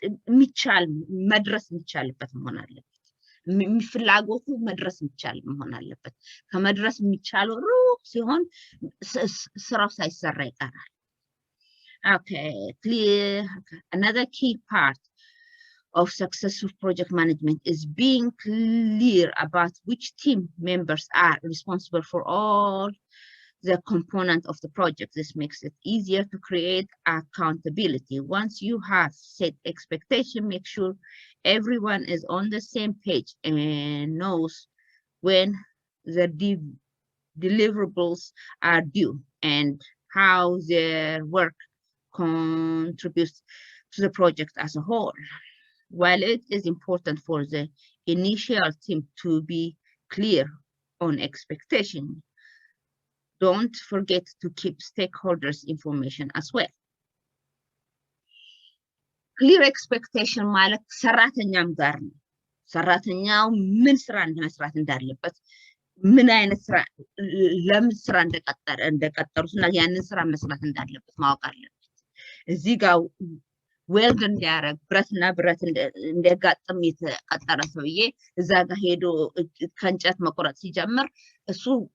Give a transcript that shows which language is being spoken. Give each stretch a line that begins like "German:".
Amharic: የሚቻል መድረስ የሚቻልበት መሆን አለበት የሚፍላጎቱ መድረስ የሚቻል መሆን አለበት ከመድረስ የሚቻለው ሩቅ ሲሆን ስራው ሳይሰራ ይቀራል
English: okay clear another key part of successful project management is being clear about which team members are responsible for all the component of the project. This makes it easier to create accountability. Once you have set expectation, make sure everyone is on the same page and knows when the deliverables are due and how their work contributes to the project as a whole. While it is important for the initial team to be clear on expectation, don't forget to keep stakeholders information as well. Clear expectation
Amharic: ማለት ሰራተኛም ጋር ነው ሰራተኛው ምን ስራ እንደመስራት እንዳለበት ምን አይነት ስራ ለምን ስራ እንደቀጠሩትና ያንን ስራ መስራት እንዳለበት ማወቅ አለበት እዚህ ጋር ዌልድ እንዲያረግ ብረትና ብረት እንደጋጥም የተቀጠረ ሰውዬ እዛ ጋር ሄዶ ከእንጨት መቆረጥ ሲጀምር እሱ